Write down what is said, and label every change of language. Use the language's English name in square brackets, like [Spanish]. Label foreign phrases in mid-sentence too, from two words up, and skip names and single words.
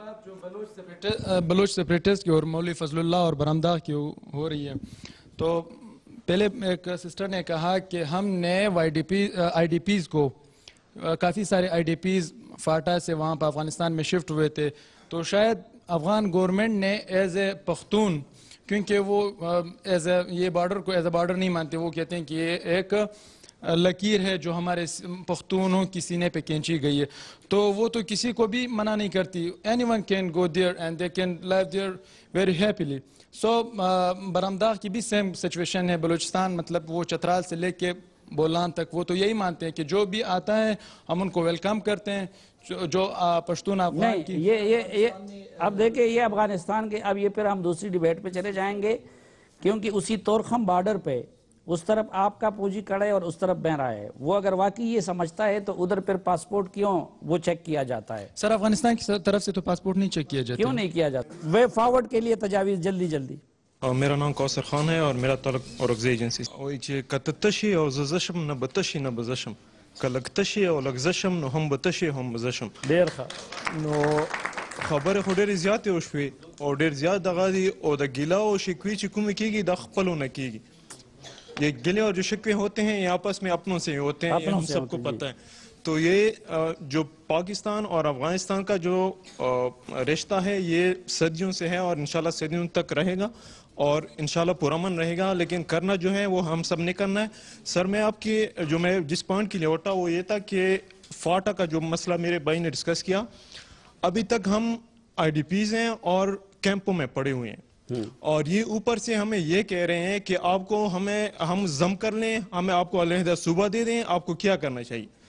[Urdu] بلوچ سیپریٹسٹ کی اور مولوی فضل اللہ اور برہمداغ کی ہو رہی ہے, تو پہلے ایک سسٹر نے کہا کہ ہم نے آئی ڈی پیز کو, کافی سارے آئی ڈی پیز فاٹا سے وہاں پہ افغانستان میں شفٹ ہوئے تھے, تو شاید افغان گورنمنٹ نے [English] as a Pakhtun, [Urdu] کیونکہ وہ یہ بارڈر کو [English] as a border [Urdu] نہیں مانتے, وہ کہتے ہیں کہ یہ ایک لکیر ہے جو ہمارے پختونوں کی سینے پہ کھینچی گئی ہے, تو وہ تو کسی کو بھی منع نہیں کرتی. [English] anyone can go there and they can leave there very happily. [Urdu] سو برہمداغ کی بھی [English] same situation [Urdu] ہے. بلوچستان مطلب وہ چترال سے لے کے بولان تک وہ تو یہی مانتے ہیں کہ جو بھی آتا ہے ہم ان کو ویلکم کرتے ہیں, جو پشتون افغان کی. یہ اب دیکھیں یہ افغانستان کے, اب یہ پھر ہم دوسری ڈیبیٹ پہ چلے جائیں گے, کیونکہ اسی تورخم بارڈر پہ اس طرف آپ کا پوجی کڑے اور اس طرف بہرا ہے. وہ اگر واقعی یہ سمجھتا ہے تو ادھر پھر پاسپورٹ کیوں وہ چیک کیا جاتا ہے؟ سر افغانستان کی طرف سے تو پاسپورٹ نہیں چیک کیا جاتا. کیوں نہیں کیا جاتا؟ [English] way forward [Urdu] کے لیے تجاویز جلدی جلدی. میرا نام کوثر خان ہے اور میرا تعلق اورکزئی ایجنسی سے. [Pashto] وایي چې که تشي او زه زشم نه به تشي نه به زشم, که لږ تشي او لږ زشم نو هم به تشي هم به زشم. ډېر ښه. نو خبرې خو ډېرې زیاتې وشوې او ډېر زیات دغه دي, او د ګیله او شکوې چې کومې کېږي د خپلو نه کېږي. [Urdu] یہ گلے اور جو شکوے ہوتے ہیں یہ آپس میں اپنوں سے ہوتے ہیں, یہ ہم سب کو پتہ ہے. تو یہ جو پاکستان اور افغانستان کا جو رشتہ ہے یہ صدیوں سے ہے اور انشاءاللہ صدیوں تک رہے گا اور انشاءاللہ پرامن رہے گا. لیکن کرنا جو ہے وہ ہم سب نے کرنا ہے. سر میں آپ کی جو میں جس پوائنٹ کے لیے اٹھا وہ یہ تھا کہ فاٹا کا جو مسئلہ میرے بھائی نے ڈسکس کیا, ابھی تک ہم آئی ڈی پیز ہیں اور کیمپوں میں پڑے ہوئے ہیں, اور یہ اوپر سے ہمیں یہ کہہ رہے ہیں کہ آپ کو ہم ضم کر لیں, ہمیں آپ کو علیحدہ صوبہ دے دیں, آپ کو کیا کرنا چاہیے.